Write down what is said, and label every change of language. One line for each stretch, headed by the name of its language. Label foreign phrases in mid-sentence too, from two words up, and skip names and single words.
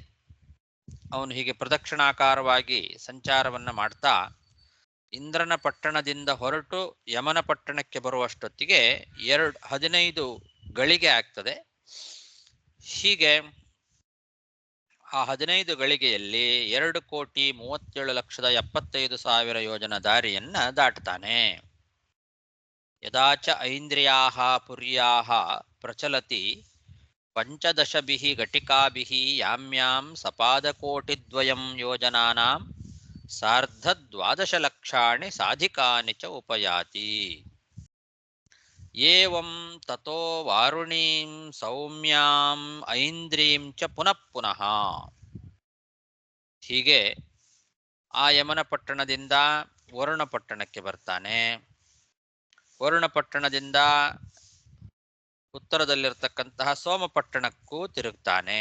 Kannada: ಅವನು ಹೀಗೆ ಪ್ರದಕ್ಷಿಣಾಕಾರವಾಗಿ ಸಂಚಾರವನ್ನ ಮಾಡ್ತಾ ಇಂದ್ರನ ಪಟ್ಟಣದಿಂದ ಹೊರಟು ಯಮನ ಪಟ್ಟಣಕ್ಕೆ ಬರುವಷ್ಟೊತ್ತಿಗೆ 15 ಗಳಿಗೆ ಆಗ್ತದೆ. ಹೀಗೆ ಆ 15 ಗಳಿಗೆಯಲ್ಲಿ 2,37,75,000 ಯೋಜನ ದಾರಿಯನ್ನ ದಾಟ್ತಾನೆ.
Sanskrit: ಯದಾಚ ಐಂದ್ರಿಯಾಹ ಪುರ್ಯಾಹ ಪ್ರಚಲತಿ ಪಂಚದಶಭಿಃ ಘಟಿಕಾಭಿಃ ಯಾಮ್ಯಾಂ ಸಪಾದಕೋಟಿದ್ವಯಂ ಯೋಜನಾನಾಂ ಸಾರ್ಧದ್ವಾದಶಲಕ್ಷಾಣಿ ಸಾಧಿಕಾನಿ ಚ ಉಪಯಾತಿ. ಏವಂ ತತೋ ವಾರುಣೀಂ ಸೌಮ್ಯಾಂ ಐಂದ್ರೀಂ ಚ ಪುನಃ ಪುನಃ.
Kannada: ಹೀಗೆ ಆ ಯಮನ ಪಟ್ಟಣದಿಂದ ವರುಣ ಪಟ್ಟಣಕ್ಕೆ ಬರ್ತಾನೆ. ವರುಣ ಪಟ್ಟಣದಿಂದ ಉತ್ತರದಲ್ಲಿರ್ತಕ್ಕಂತಹ ಸೋಮಪಟ್ಟಣಕ್ಕೂ ತಿರುಗ್ತಾನೆ.